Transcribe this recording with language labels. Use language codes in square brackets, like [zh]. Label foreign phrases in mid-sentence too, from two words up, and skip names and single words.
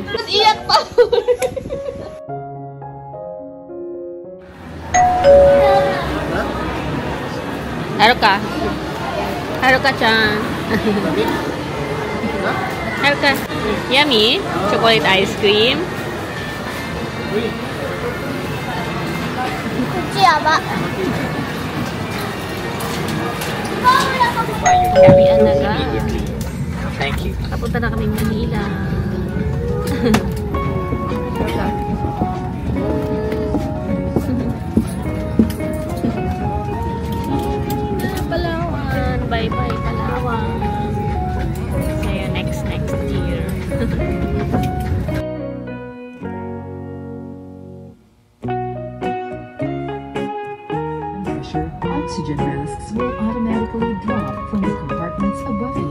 [tl] Nag-iyak pa. Haruka. Haruka-chan. Haruka. Yummy. [en] Chocolate ice cream. Karian na ga. Thank you. [tl] Kapunta na kami Manila. Palawan. [en] Bye-bye Palawan. See you next year. Oxygen masks will automatically drop from the compartments above you.